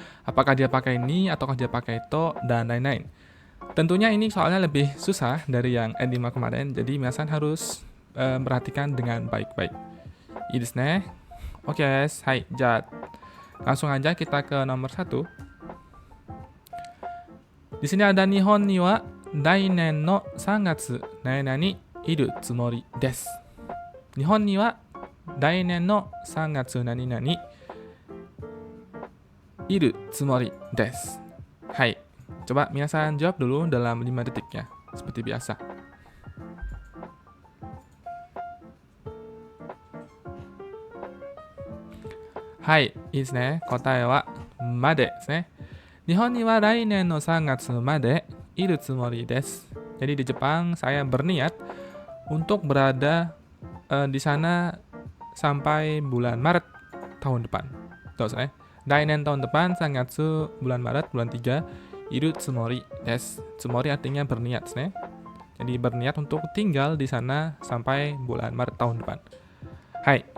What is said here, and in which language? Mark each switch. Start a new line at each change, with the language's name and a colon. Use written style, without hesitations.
Indonesian: Apakah dia pakai ni, ataukah dia pakai to, dan lain-lain. Tentunya ini soalnya lebih susah dari yang N5 kemarin, jadi minasan harus perhatikan dengan baik-baik.
Japanese: Ini desu ne.
Indonesian: Oke, hai, jat. Langsung aja kita ke nomor 1. Di sini ada
Japanese: Nihon ni wa dainen no 3月何々にいるつもりです。日本には来年の3月何々いるつもりです。
Indonesian: Hai, coba minasan jawab dulu dalam 5 detik ya, seperti biasa.
Japanese: Hai, いいですね。答えはまでですね。日本には来年の3月までいるつもりです。
Indonesian: Jadi di Jepang saya berniat untuk berada di sana sampai bulan Maret tahun depan. Terus Dainen tahun depan, sangatsu bulan Maret, bulan 3,
Japanese: iru tsumori desu.
Indonesian: Tsumori artinya berniat, ne? Jadi berniat untuk tinggal di sana sampai bulan Maret tahun depan. Hai.